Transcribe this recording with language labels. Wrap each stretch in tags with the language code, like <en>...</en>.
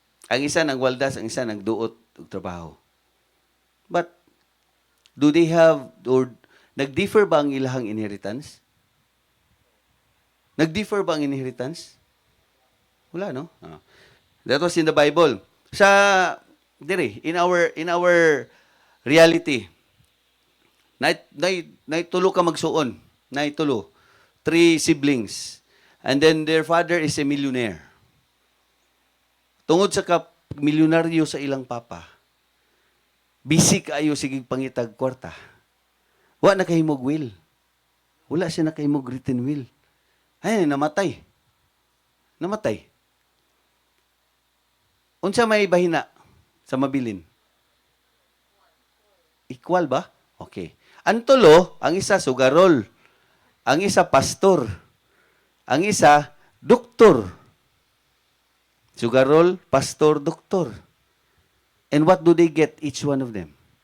<ceb>Ang isa nagwaldas, ang isa nagduot og trabaho.</ceb> <en>But, do they have,</en> <ceb>or nag-differ ba ang ilahang inheritance? Nag-differ ba ang inheritance? Wala, no?</ceb> <en>That was in the Bible.</en> <ceb>Sa dire</ceb> <en>in our reality,</en> <ceb>nay tulo ka magsuon. Nay tulo.</ceb> <en>Three siblings. And then their father is a millionaire.</en> <ceb>Tungod sa milyonaryo sa ilang papa, busy kaayo sige pangitag kwarta. Wa na kahimog will. Wala siya na kahimog written will. Ay, namatay. Namatay. Unsa may bahina sa mabilin? Equal ba? Okay. Ang tulo, ang isa sugarol, ang isa pastor, ang isa doktor. Sugarol, pastor, doktor.</ceb> <en>And what do they get, each one of them?</en>